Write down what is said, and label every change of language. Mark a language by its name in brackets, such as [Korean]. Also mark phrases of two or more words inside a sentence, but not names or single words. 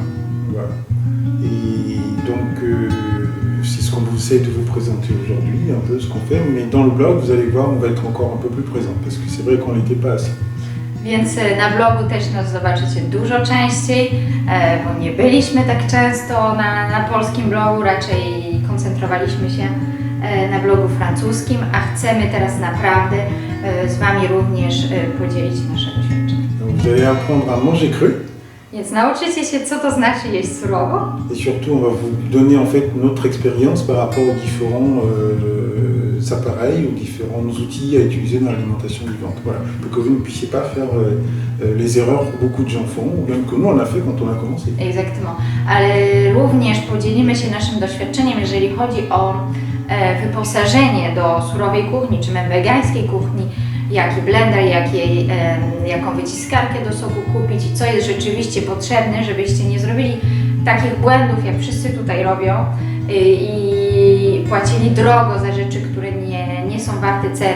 [French] Voilà. Et donc, c'est ce qu'on essaie de vous présenter aujourd'hui, un peu ce qu'on fait, mais dans le blog, vous allez voir, on va être encore un peu plus présent, parce que c'est vrai qu'on n'était pas assez. [Polish] Więc na blogu też nas zobaczycie dużo częściej, bo nie byliśmy tak często na polskim blogu, raczej koncentrowaliśmy się na blogu francuskim, a chcemy teraz naprawdę z Wami również podzielić nasze doświadczenia. [French] Donc vous allez apprendre à manger cru. [Polish] Więc nauczycie się, co to znaczy jeść surowo. [French] Et surtout, on va vous donner en fait notre expérience par rapport aux différents appareils, aux différents outils à utiliser dans l'alimentation vivante. Voilà, pour que vous ne puissiez pas faire les erreurs que beaucoup de gens font, ou même que nous on a fait quand on a commencé. Exactement. [Polish] Ale również podzielimy się naszym doświadczeniem, jeżeli chodzi o wyposażenie do surowej kuchni, czy wegańskiej kuchni, jaki blender, jaką wyciskarkę do soku kupić i co jest rzeczywiście potrzebne, żebyście nie zrobili takich błędów, jak wszyscy tutaj robią i płacili drogo za rzeczy, które nie są warte ceny.